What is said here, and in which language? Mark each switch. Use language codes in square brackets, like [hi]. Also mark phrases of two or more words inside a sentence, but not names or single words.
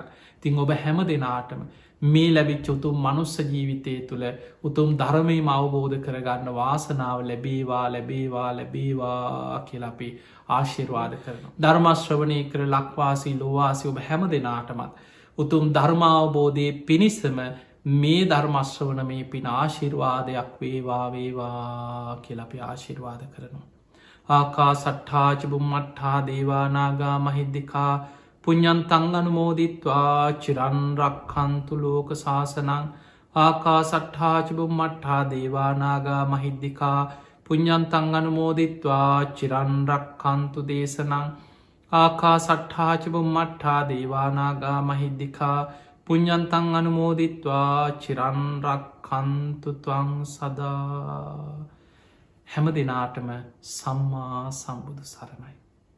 [si] තින් ඔබ හැම දෙනාටම මේ ලැබිච් උතුම් මනුස්ස ජීවිතය තුළ උතුම් ධර්මයම අවබෝධ කරගන්න වාසනාව ලැබේවා ලැබේවා ලැබේවා කියලපි ආශිර්වාද කරන. ධර්මශ්‍රවනය කර ලක්වාසී ලොවාසි ඔබ හැම දෙනාටමත්. උතුම් ධර්මාවබෝධය පිණිස්සම මේ ධර්මශ්‍රවන මේ පින ආශිර්වාදයක් වේවා වේවා කියලපි ආශිර්වාද කරනවා. [pi] ආකා සට්ඨාචබුම්මට්ඨා දේවානාගා මහිද්දිකා පුඤ්ඤන්තං අනුමෝදිත්වා චිරන්රක්ඛන්තු ලෝක සාසනං ආකා සට්ඨාචබුම්මට්ඨා දේවානාගා මහිද්දිකා පුඤ්ඤන්තං අනුමෝදිත්වා චිරන්රක්ඛන්තු දේශනං ආකා සට්ඨාචබුම්මට්ඨා දේවානාගා මහිද්දිකා පුඤ්ඤන්තං අනුමෝදිත්වා චිරන්රක්ඛන්තු ත්වං සදා. [si] හැම දෙනාටම සම්මා සම්බුදු සරණයි.